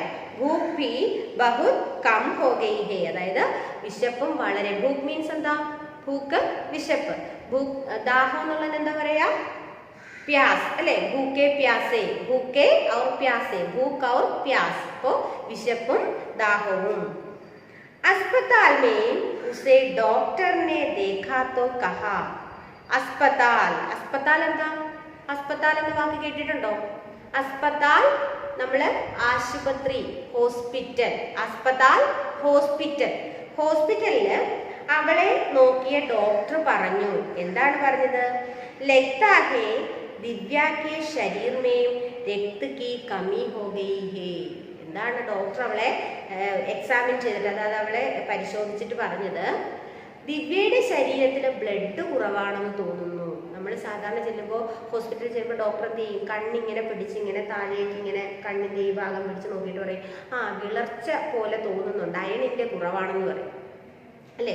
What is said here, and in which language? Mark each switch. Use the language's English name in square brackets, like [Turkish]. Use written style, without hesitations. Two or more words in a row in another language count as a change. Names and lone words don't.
[Hindi] भूख भी बहुत कम हो गई है, [Malayalam] അതായത് വിശപ്പും വളരെ. ഭൂഖ് മീൻസ് എന്താ? ഭൂക്ക് വിശപ്പ്, ഭൂക്ക് ദാഹം എന്നുള്ളത് എന്താ പറയാ? പ്യാസ് അല്ലെ? [Hindi] भूखे प्यासे, भूखे और प्यासे, भूख और प्यास. [Malayalam] അപ്പോ വിശപ്പും ദാഹവും. [Hindi] अस्पताल में उसे डॉक्टर ने देखा तो कहा, अस्पताल, अस्पताल എന്താ? [Malayalam] अस्पताल എന്ന വാക്ക് കേട്ടിട്ടുണ്ടോ? अस्पताल നമ്മള് ആശുപത്രി, ഹോസ്പിറ്റൽ. अस्पताल ഹോസ്പിറ്റൽ. ഹോസ്പിറ്റലില് അവളെ നോക്കിയ ഡോക്ടർ പറഞ്ഞു. എന്താണ് പറഞ്ഞത്? [Hindi] लगता है दिव्या के शरीर में रक्त की कमी हो गई है. [Malayalam] എന്താണ് ഡോക്ടർ അവളെ എക്സാമിൻ ചെയ്തിട്ട്, അതായത് അവളെ പരിശോധിച്ചിട്ട് പറഞ്ഞത്, ദിവ്യയുടെ ശരീരത്തിൽ ബ്ലഡ് കുറവാണെന്ന് തോന്നുന്നു. നമ്മൾ സാധാരണ ചെല്ലുമ്പോൾ, ഹോസ്പിറ്റലിൽ ചെല്ലുമ്പോൾ ഡോക്ടർ എന്ത് ചെയ്യും? കണ്ണിങ്ങനെ പിടിച്ച് ഇങ്ങനെ താഴേക്ക് ഇങ്ങനെ കണ്ണിൻ്റെ ഈ ഭാഗം പിടിച്ച് നോക്കിയിട്ട് പറയും, വിളർച്ച പോലെ തോന്നുന്നുണ്ട്, അയണിൻ്റെ കുറവാണെന്ന് പറയും അല്ലേ?